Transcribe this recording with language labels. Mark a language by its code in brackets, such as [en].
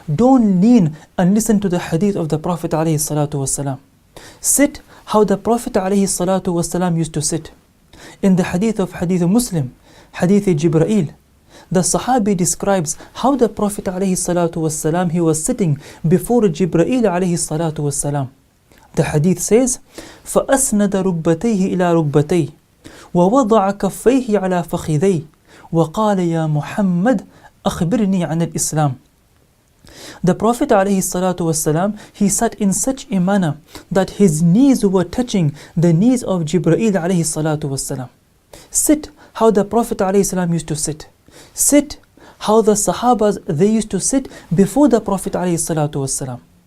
[en] Don't lean and listen to the hadith of the Prophet ﷺ. Sit how the Prophet ﷺ used to sit. In the hadith of Hadith Muslim, Hadith Jibreel, the Sahabi describes how the Prophet ﷺ, he was sitting before Jibreel ﷺ. The hadith says, [ar] فَأَسْنَدَ رُكْبَتَيْهِ إِلَى رُكْبَتَيْهِ وَوَضَعَ كَفَّيْهِ عَلَى فَخِذَيْهِ وَقَالَ يَا مُحَمَّدْ أَخْبِرْنِي عَنِ الْإِسْلَامِ. [en] The Prophet ﷺ, he sat in such a manner that his knees were touching the knees of Jibreel ﷺ. Sit how the Prophet ﷺ used to sit. Sit how the Sahabas, they used to sit before the Prophet ﷺ.